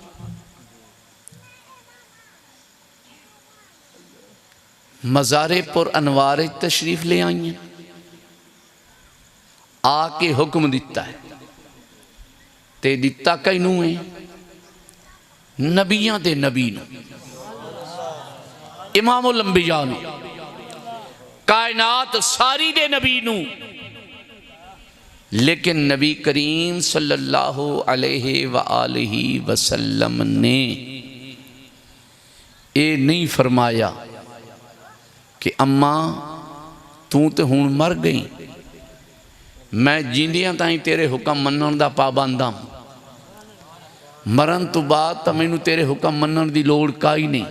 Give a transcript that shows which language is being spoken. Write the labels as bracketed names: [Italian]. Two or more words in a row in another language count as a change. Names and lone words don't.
[Punjabi] مزارے پر انوار تشریف لے آئی ہیں، آکے حکم دتا ہے تے دتا کینوں ہے نبیاں دے نبی نوں، امام الانبیاء نوں، کائنات ساری دے نبی نوں. لیکن نبی کریم [Arabic] صلى الله عليه وآله وسلم [Punjabi] نے یہ نہیں فرمایا کہ اماں تو تو ہݨ مر گئی، میں جیندیاں تائیں تیرے حکم منن دا پابند ہاں، مرن تو بعد تو مینوں تیرے حکم منن دی لوڑ کائی نہیں.